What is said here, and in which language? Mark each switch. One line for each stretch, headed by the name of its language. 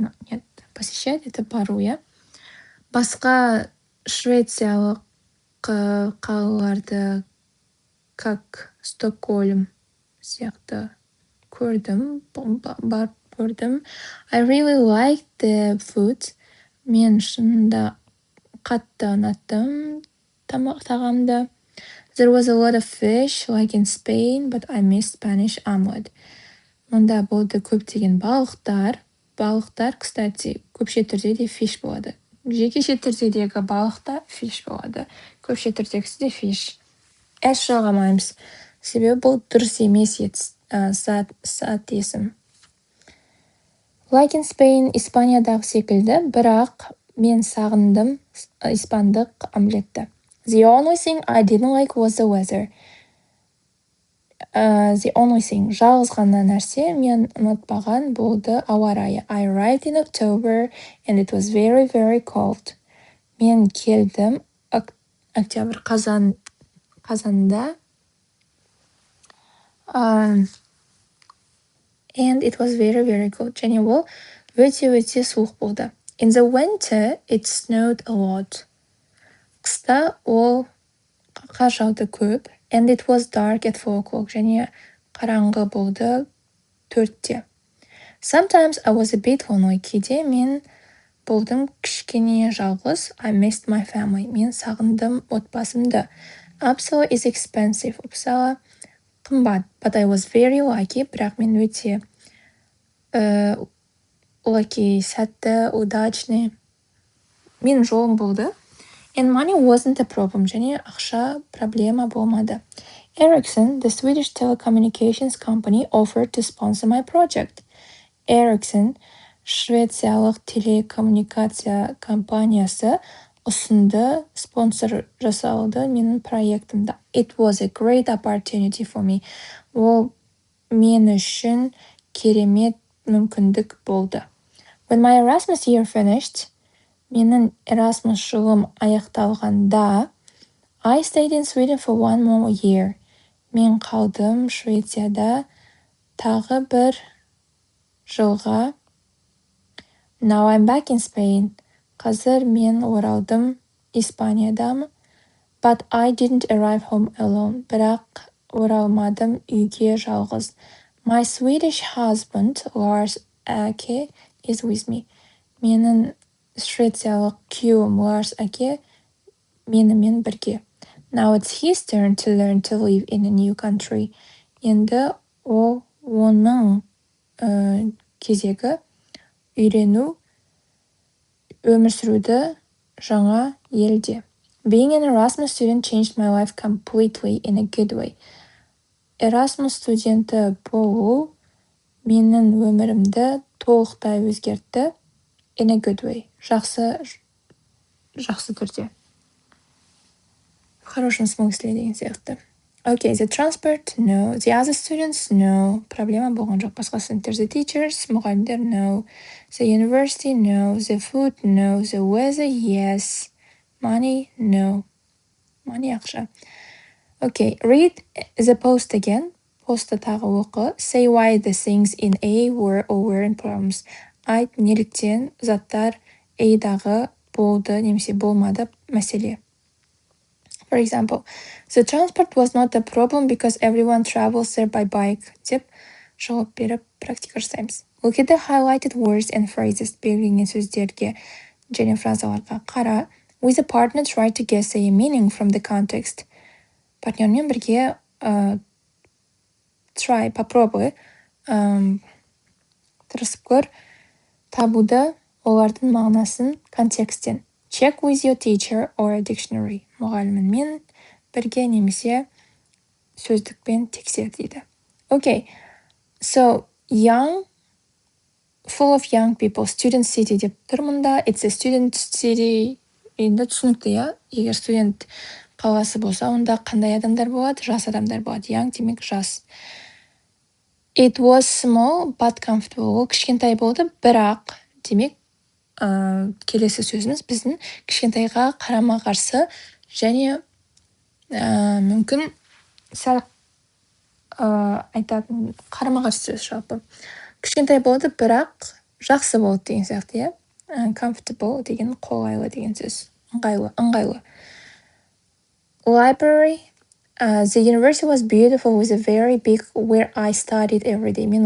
Russian: Нет, посещать это бару, я.
Kazakh: Басқа швециялық қалаларды, как Стокгольм сияқты көрдім, барып көрдім.
English: I really liked the food.
Kazakh: Мен шынында қатты ұнаттым тағамды.
English: There was a lot of fish, like in Spain, but I missed Spanish omelet.
Kazakh: Мұнда болды көптеген балықтар. Балықтар, кстати, көпше түрде де fish болады. Жекеше түрдегі балықта fish болады. Көпше түрдегісі де fish. S жалғамаймыз. Себебі бұл дұрыс емес зат есім.
English: Like in Spain,
Kazakh: Испаниядағы секілді, бірақ мен сағындым испандық омлетті.
English: The only thing I didn't like was the weather. The only thing,
Kazakh: жалғыз ғана нәрсе мен ұнатпаған болды ауа райы.
English: I arrived in October and it was very, very cold.
Kazakh: Мен келдім октябрь қазанда.
English: And it was very, very cold.
Kazakh: Және ол өте суық болды.
English: In the winter, it snowed a lot.
Kazakh: Қыста ол қар жауды көп.
English: And it was dark at 4 o'clock.
Kazakh: Және қараңғы болды 4-те.
English: Sometimes I was a bit lonely.
Kazakh: Кейде мен болдым кішкене жалғыз.
English: I missed my family.
Kazakh: Мен сағындым отбасымды.
English: Uppsala is expensive.
Kazakh: Uppsala қымбат.
English: But I was very lucky.
Kazakh: Бірақ мен өте lucky, сәтті, удачный. Мен жолым болды.
English: And money wasn't a problem.
Kazakh: Және ақша проблема болмады.
English: Ericsson, the Swedish telecommunications company, offered to sponsor my project.
Kazakh: Ericsson, швециялық телекоммуникация компаниясы ұсынды, спонсор жасалды менің проектімді.
English: It was a great opportunity for me.
Kazakh: Ол мен үшін керемет мүмкіндік болды.
English: When my Erasmus year finished,
Kazakh: менің Erasmus жылым аяқталғанда,
English: I stayed in Sweden for 1 more year.
Kazakh: Мен қалдым Швецияда тағы бір жылға.
English: Now I'm back in Spain.
Kazakh: Қазір мен оралдым Испаниядамын.
English: But I didn't arrive home alone.
Kazakh: Бірақ оралмадым үйге жалғыз.
English: My Swedish husband, Lars Ake, is with me.
Kazakh: Менің швециялық күйеуім Lars Ake менімен бірге.
English: Now it's his turn to learn to live in a new country.
Kazakh: Енді оның кезегі үйрену, өмір сүруді жаңа елде.
English: Being an Erasmus student changed my life completely in a good way.
Kazakh: Erasmus студенті болу менің өмірімді толықтай өзгертті.
English: In a good way.
Kazakh: Жақсы түрде.
Russian: В хорошем смысле
Kazakh: деген сияқты.
English: Okay, the transport, no. The other students, no.
Kazakh: Проблема болған жоқ. Басқа студенттер,
English: the teachers,
Kazakh: мұғалімдер, no.
English: The university, no. The food, no. The weather, yes. Money, no. Money ақша. Okay, read the post again.
Kazakh: Постты тағы оқы.
English: Say why the things in A were or weren't problems.
Kazakh: Айт неліктен заттар A-дағы болды немесе болмады мәселе.
English: For example, the transport was not a problem because everyone travels there by bike.
Kazakh: Деп жауап беріп практика жасаймыз.
English: Look at the highlighted words and phrases.
Kazakh: Белгіленген сөздерге және фразаларға қара.
English: With a partner, try to guess a meaning from the context.
Kazakh: Партнермен бірге попробуй тырысып көр табуды олардың мағынасын контекстен.
English: Check with your teacher or a dictionary.
Kazakh: Мұғалімінмен бірге немесе сөздікпен тексер дейді.
English: Okay, so young, full of young people, student city
Kazakh: деп тұр мұнда.
English: It's a student city.
Kazakh: Енді түсінікті, егер студент қаласы болса, онда қандай адамдар болады? Жас адамдар болады. Young демек жас.
English: It was small but comfortable.
Kazakh: Ол кішкентай болды, бірақ демек келесі сөзіміз біздің кішкентайға қарама-қарсы және мүмкін сәл айтатын қарама-қарсы сөз жалпы. Кішкентай болды, бірақ жақсы болды деген сияқты, иә. Comfortable деген қолайлы деген сөз. Ыңғайлы. Library.
English: The university was beautiful with a very big where I studied every day.